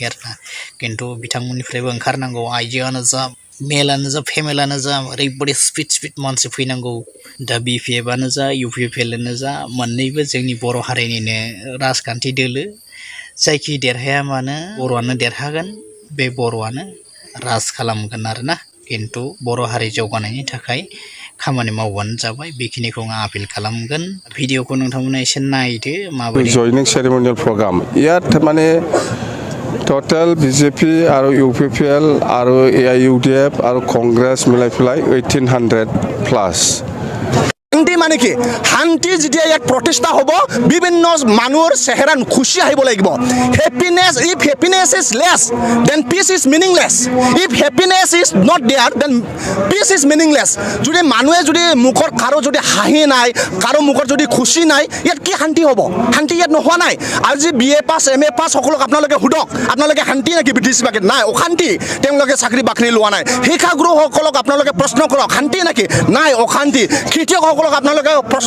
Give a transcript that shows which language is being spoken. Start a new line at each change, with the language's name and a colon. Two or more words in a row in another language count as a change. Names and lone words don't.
Bodo: आरोना किन्तु बिथांमोननिफ्रायबो ओंखारनांगौ आइजोआनो जा मेलानो जा फेमेलानो जा ओरैबायदि स्पिड मानसि फैनांगौ दा BPF आनो जा UPPL आनो जा मोननैबो जोंनि बर' हारिनिनो राजखान्थि दोलो जायखि देरहाया मानो बर'आनो देरहागोन बे बर'आनो राज खालामगोन आरोना किन्तु बर' हारि जौगानायनि थाखाय खामानि मावबानो जाबाय बेखिनिखौ आं आपिल खालामगोन भिडिअखौ नोंथांमोना एसे नायदो माबायदि
English: joining ceremonial program
Assamese: ইয়াত মানে total BJP আৰু UPPL আৰু AIUDF আৰু কংগ্ৰেছ মিলাই ফেলাই 1800 প্লাস শান্তি মানে কি শান্তি যেতিয়া ইয়াত প্ৰতিষ্ঠা হ'ব বিভিন্ন মানুহৰ চেহেৰা খুশি আহিব লাগিব
English: happiness if happiness is less then peace is meaningless if happiness is not there then peace is meaningless
Assamese: যদি মানুহে যদি মুখৰ কাৰো যদি হাঁহি নাই কাৰো মুখৰ যদি খুশি নাই ইয়াত কি শান্তি হ'ব শান্তি ইয়াত নোহোৱা নাই আজি BA পাছ MA পাছ সকলক আপোনালোকে হুদক আপোনালোকে শান্তি নেকি ব্ৰিটিছ বাকেট নাই অশান্তি তেওঁলোকে চাকৰি বাকৰি লোৱা নাই শিক্ষাগুৰু সকলক আপোনালোকে প্ৰশ্ন কৰক শান্তি নেকি নাই অশান্তি খেতিয়ক আপোনালোকে প্ৰশ্ন